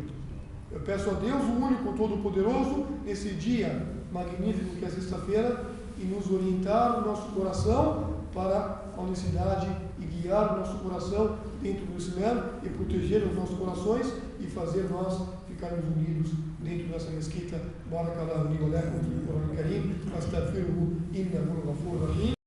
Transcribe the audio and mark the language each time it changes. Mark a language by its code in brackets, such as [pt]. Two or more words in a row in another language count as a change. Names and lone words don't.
[pt] Eu peço a Deus, o único, todo-poderoso, nesse dia magnífico que é sexta-feira, e nos orientar o nosso coração para a honestidade e guiar o nosso coração dentro do Islã e proteger os nossos corações e fazer nós ficarmos unidos dentro dessa mesquita. [ar] بارك الله لي ولكم في القرآن الكريم، أستغفره إنه الغفور الرحيم.